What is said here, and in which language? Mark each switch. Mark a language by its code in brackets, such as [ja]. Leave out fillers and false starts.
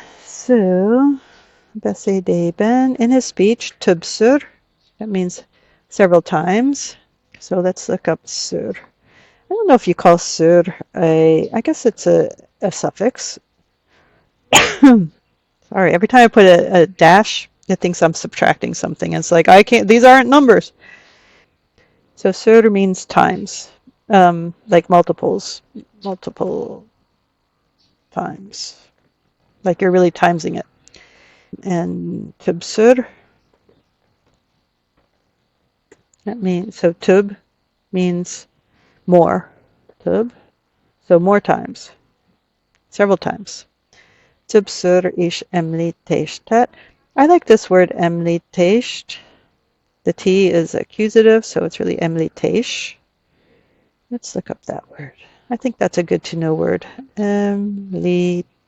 [en] So beszédében, in his speech, többször. That means several times. So let's look up ször. I don't know if you call ször I guess it's a suffix. Sorry, every time I put a dash, it thinks I'm subtracting something. It's like, I can't, these aren't numbers. So ször means times, like multiple times. Like you're really timesing it. And többször, that means, so több means more. Több, so more times, several times. [hu] Többször és említést tett. [en] I like this word említést. The T is accusative, so it's really említés. Let's look up that word. I think that's a good to know word. Említés.